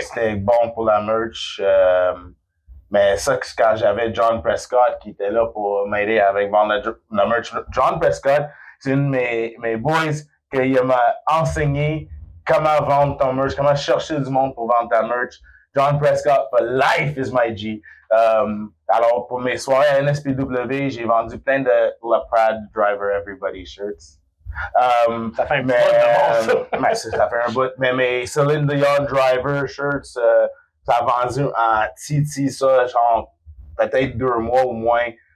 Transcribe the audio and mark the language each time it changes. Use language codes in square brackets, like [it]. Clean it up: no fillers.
[fr] C'était bon pour la merch. Mais ça, quand j'avais John Prescott qui était là pour m'aider avec vendre la merch. John Prescott, c'est une de mes boys qui m'a enseigné comment vendre ton merch, comment chercher du monde pour vendre ta merch. [en] John Prescott for life is my G. [fr] Alors, pour mes soirées à NSPW, j'ai vendu plein de La Prad Driver Everybody shirts. Ça fait un bout ça fait un bout. Mais mes Celine Dion Driver shirts, ça a vendu en titi, ça, genre, peut-être 2 mois ou moins.